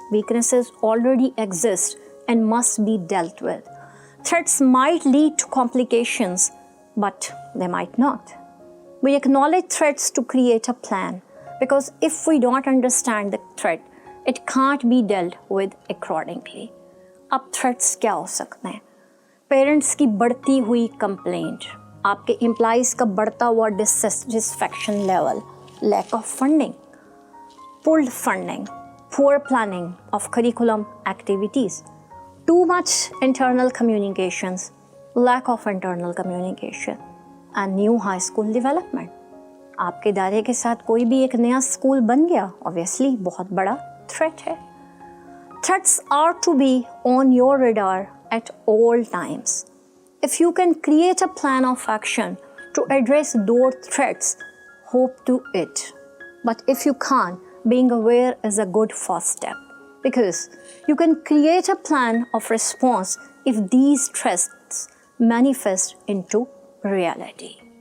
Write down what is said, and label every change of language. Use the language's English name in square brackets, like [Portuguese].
[English] Weaknesses already exist and must be dealt with. Threats might lead to complications, but they might not. We acknowledge threats to create a plan, because if we don't understand the threat, it can't be dealt with accordingly. [Hindi] अब threats क्या हो सकते हैं? Parents की बढ़ती हुई complaint, आपके employees का बढ़ता हुआ dissatisfaction level, [English] Lack of funding, pulled funding, poor planning of curriculum activities, too much internal communications, lack of internal communication and new high school development. [Hindi] आपके दायरे के साथ कोई भी एक नया स्कूल बन गया, ऑब्वियसली बहुत बड़ा थ्रेट है. [English] Threats are to be on your radar at all times. If you can create a plan of action to address those threats, hope to it. But if you can't, being aware is a good first step, because you can create a plan of response if these threats manifest into reality.